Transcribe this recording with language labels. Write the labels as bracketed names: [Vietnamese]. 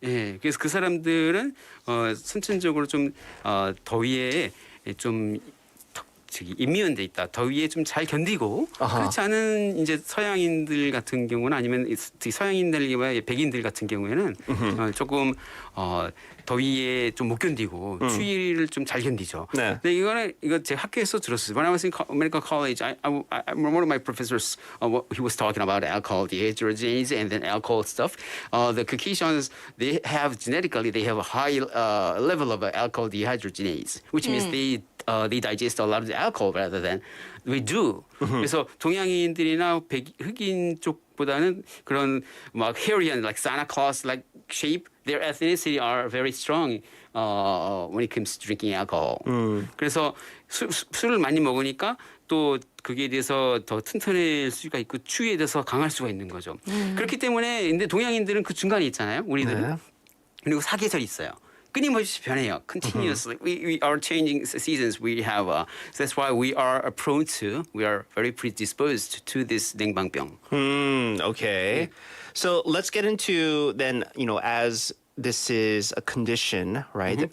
[Korean] 예, 그래서 그 사람들은 선천적으로 좀 더위에 좀 임미연돼 있다. 더위에 좀 잘 견디고 그렇지 않은 이제 서양인들 같은 경우는 아니면 서양인들과 백인들 같은 경우에는 조금 더위에 좀 못 견디고 추위를 좀 잘 견디죠. 네. 근데 이거 제 학교에서 들었어요. [English] When I was in American college, one of my professors he was talking about alcohol dehydrogenase and then alcohol stuff. The Caucasians they have genetically they have a high level of alcohol dehydrogenase, which means they digest a lot of the alcohol rather than we do. [Korean] 그래서 동양인들이나 흑인 쪽보다는 그런 막 [English] hairy like Santa Claus like shape, their ethnicity are very strong when it comes to drinking alcohol. [Korean] 그래서 술을 많이 먹으니까 또 그게 대해서 더 튼튼할 수가 있고 추위에 대해서 강할 수가 있는 거죠. 그렇기 때문에 근데 동양인들은 그 중간에 있잖아요. 우리들은. 네. 그리고 사계절이 있어요. 끊임없이 변해요. [English] Continuously, we are changing seasons. We have, so that's why we are very predisposed to this 냉방병. Okay. So let's get into then, as this is a condition, right?